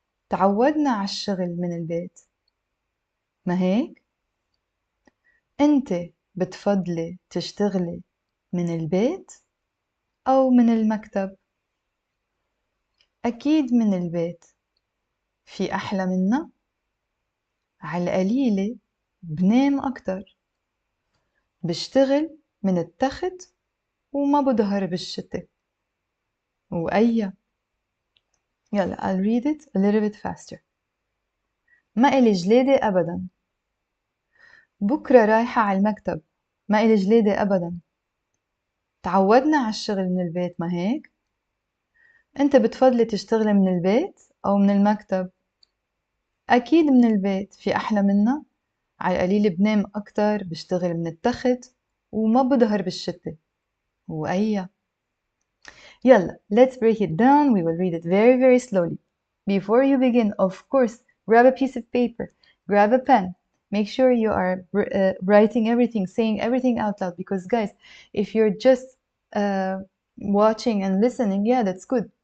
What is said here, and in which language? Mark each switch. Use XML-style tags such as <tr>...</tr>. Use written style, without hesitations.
<ar>تعودنا على الشغل من البيت، ما هيك؟ أنت بتفضلي تشتغلي من البيت أو من المكتب؟ أكيد من البيت، في أحلى منا؟ على القليلة بنام أكتر، بشتغل من التخت وما بظهر بالشتاء. وأيا يلا</ar> <en>I'll read it a little bit faster.</en> <ar>ما إلي جليدة أبدا. بكرة رايحة على المكتب. ما إلي جليدة أبدا. تعودنا على الشغل من البيت، ما هيك؟ أنت بتفضلي تشتغلي من البيت أو من المكتب؟ أكيد من البيت، في أحلى منا؟ على القليل بنام أكتر، بشتغل من التخت وما بظهر بالشتاء. وأيا يلا</ar> <en>let's break it down. We will read it very very slowly. Before you begin, of course, grab a piece of paper, grab a pen. Make sure you are writing everything, saying everything out loud, because guys, if you're just watching and listening, yeah, that's good.</en>